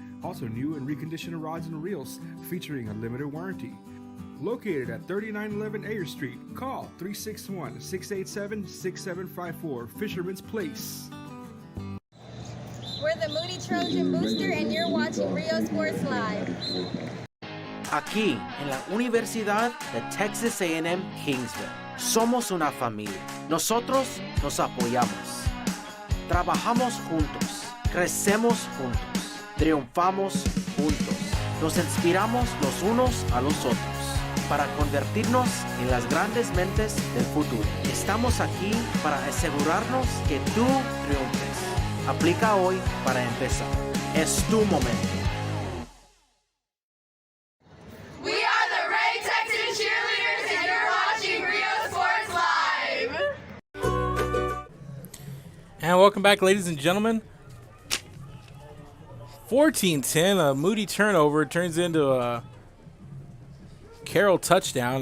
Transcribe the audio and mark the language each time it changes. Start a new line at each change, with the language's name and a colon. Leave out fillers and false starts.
English: Also new and reconditioned rods and reels featuring a limited warranty. Located at 3911 Ayer Street, call 361-687-6754, Fisherman's Place. We're the Moody Trojan Booster and you're watching Rio Sports Live.
Spanish: Aquí, en la Universidad de Texas A&M Kingsville, somos una familia. Nosotros nos apoyamos. Trabajamos juntos. Crecemos juntos. Triunfamos juntos. Nos inspiramos los unos a los otros para convertirnos en las grandes mentes del futuro. Estamos aquí para asegurarnos que tú triunfes. Aplica hoy para empezar. Es tu momento.
English: We are the Ray Texas Cheerleaders and you're watching Rio Sports Live. And welcome back, ladies and gentlemen. 14-10, a Moody turnover turns into a Carroll touchdown.